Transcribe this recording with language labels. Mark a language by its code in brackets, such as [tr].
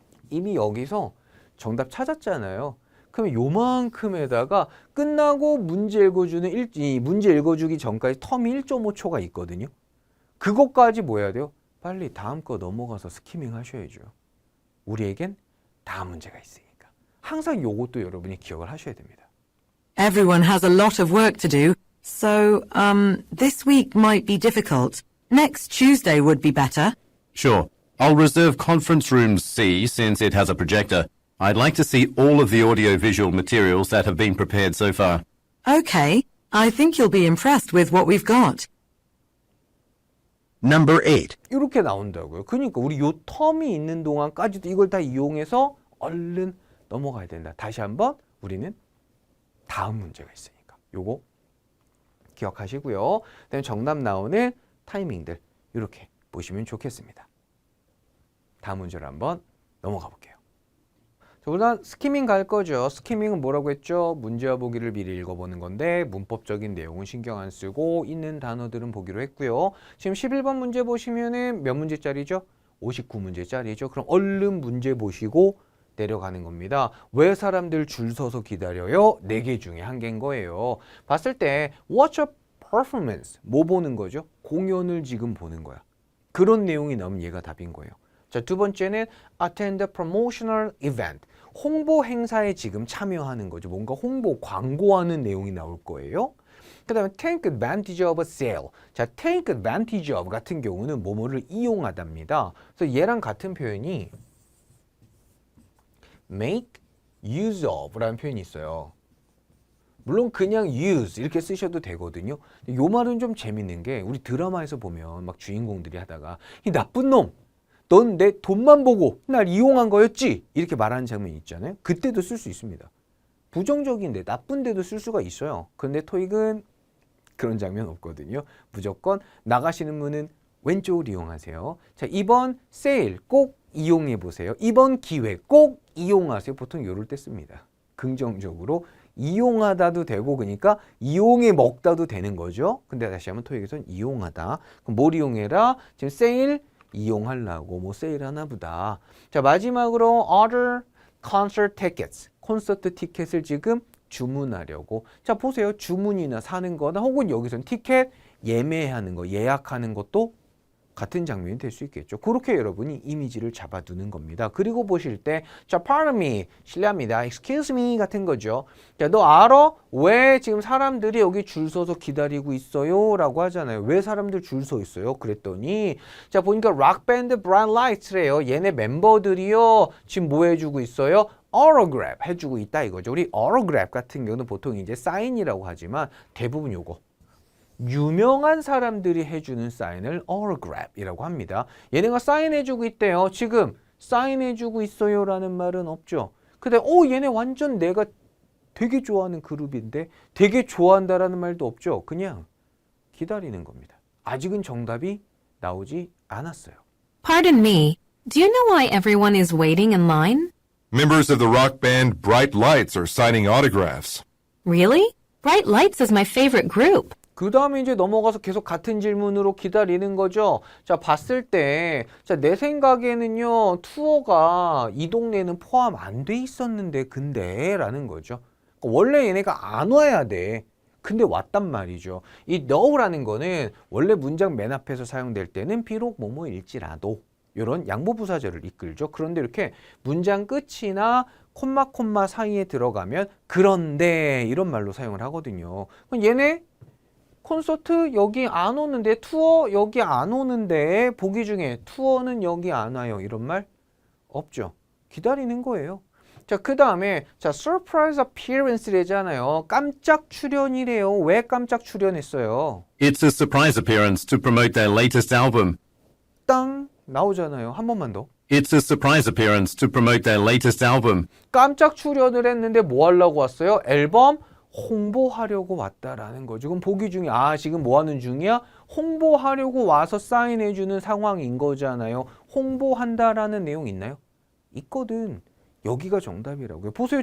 [ko] 이미 여기서 정답 찾았잖아요. 그러면 요만큼에다가 끝나고 문제 읽어주는 문제 읽어주기 전까지 텀이 1.5초가 있거든요. 그것까지 뭐 해야 돼요? 빨리 다음 거 넘어가서 스키밍 하셔야죠. 우리에겐 다음 문제가 있으니까. 항상 요것도 여러분이 기억을 하셔야 됩니다. [en] Everyone has a lot of work to do, so, this week might be difficult. Next Tuesday would be better. Sure. I'll reserve conference room C since it has a projector. I'd like to see all of the audio-visual materials that have been prepared so far. Okay, I think you'll be impressed with what we've got. Number 8. [ko] 이렇게 나온다고요. 그러니까 우리 요 텀이 있는 동안까지도 이걸 다 이용해서 얼른 넘어가야 된다. 다시 한번 우리는 다음 문제가 있으니까 요거 기억하시고요. 그다음에 정답 나오는 타이밍들 이렇게 보시면 좋겠습니다. 다음 문제로 한번 넘어가 볼게요. 자, 우선 스키밍 갈 거죠. 스키밍은 뭐라고 했죠? 문제와 보기를 미리 읽어보는 건데 문법적인 내용은 신경 안 쓰고 있는 단어들은 보기로 했고요. 지금 11번 문제 보시면은 몇 문제짜리죠? 59문제짜리죠. 그럼 얼른 문제 보시고 내려가는 겁니다. 왜 사람들 줄 서서 기다려요? 4개 중에 1개인 거예요. 봤을 때 [en] watch a performance [ko] 뭐 보는 거죠? 공연을 지금 보는 거야. 그런 내용이 나오면 얘가 답인 거예요. 자, 두 번째는 [en] attend a promotional event. [ko] 홍보 행사에 지금 참여하는 거죠. 뭔가 홍보, 광고하는 내용이 나올 거예요. 그 다음에 [en] take advantage of a sale. [ko] 자, [en] take advantage of [ko] 같은 경우는 뭐뭐를 이용하답니다. 그래서 얘랑 같은 표현이 [en] make use of [ko] 라는 표현이 있어요. 물론 그냥 use 이렇게 쓰셔도 되거든요. 이 말은 좀 재밌는 게 우리 드라마에서 보면 막 주인공들이 하다가 이 나쁜 놈! 넌 내 돈만 보고 날 이용한 거였지? 이렇게 말하는 장면이 있잖아요. 그때도 쓸 수 있습니다. 부정적인데 나쁜데도 쓸 수가 있어요. 그런데 토익은 그런 장면 없거든요. 무조건 나가시는 문은 왼쪽을 이용하세요. 자, 이번 세일 꼭 이용해 보세요. 이번 기회 꼭 이용하세요. 보통 이럴 때 씁니다. 긍정적으로 이용하다도 되고 그러니까 이용해 먹다도 되는 거죠. 근데 다시 한번 토익에서는 이용하다. 그럼 뭘 이용해라? 지금 세일 이용하려고 뭐 세일하나 보다. 자, 마지막으로 [en] order concert tickets. [ko] 콘서트 티켓을 지금 주문하려고. 자, 보세요. 주문이나 사는 거나 혹은 여기서는 티켓 예매하는 거, 예약하는 것도 같은 장면이 될 수 있겠죠. 그렇게 여러분이 이미지를 잡아두는 겁니다. 그리고 보실 때, 자, [en] pardon me, [ko] 실례합니다, [en] excuse me [ko] 같은 거죠. 자, 너 알아? 왜 지금 사람들이 여기 줄 서서 기다리고 있어요? 라고 하잖아요. 왜 사람들 줄 서 있어요? 그랬더니, 자, 보니까 락밴드 브라이트 라이트래요. 얘네 멤버들이요. 지금 뭐 해주고 있어요? autograph 해주고 있다 이거죠. 우리 autograph 같은 경우는 보통 이제 사인이라고 하지만 대부분 요거. 유명한 사람들이 해주는 사인을 autograph이라고 합니다. 얘네가 사인해주고 있대요. 지금 사인해주고 있어요 라는 말은 없죠. 근데 얘네 완전 내가 되게 좋아하는 그룹인데 되게 좋아한다라는 말도 없죠. 그냥 기다리는 겁니다. 아직은 정답이 나오지 않았어요. [en] Pardon me, do you know why everyone is waiting in line? Members of the rock band Bright Lights are signing autographs. Really? Bright Lights is my favorite group. [ko] 그 다음에 이제 넘어가서 계속 같은 질문으로 기다리는 거죠. 자, 봤을 때, 자, 내 생각에는요, 투어가 이 동네에는 포함 안 돼 있었는데, 근데, 라는 거죠. 원래 얘네가 안 와야 돼. 근데 왔단 말이죠. 이 know라는 거는 원래 문장 맨 앞에서 사용될 때는 비록 뭐뭐일지라도, 이런 양보부사절을 이끌죠. 그런데 이렇게 문장 끝이나 콤마 사이에 들어가면 그런데 이런 말로 사용을 하거든요. 그럼 얘네 콘서트 여기 안 오는데, 투어 여기 안 오는데, 보기 중에 투어는 여기 안 와요. 이런 말 없죠. 기다리는 거예요. 자, 그 다음에 자, [en] surprise appearance [ko] 래잖아요. 깜짝 출연이래요. 왜 깜짝 출연했어요? [en] It's a surprise appearance to promote their latest album. [ko] 땅 나오잖아요. 한 번만 더. [en] It's a surprise appearance to promote their latest album. [ko] 깜짝 출연을 했는데 뭐 하려고 왔어요? 앨범 홍보하려고 왔다라는 거죠. 그럼 보기 중에 지금 뭐 하는 중이야? 홍보하려고 와서 사인해 주는 상황인 거잖아요. 홍보한다라는 내용 있나요? 있거든. 여기가 정답이라고요. 보세요.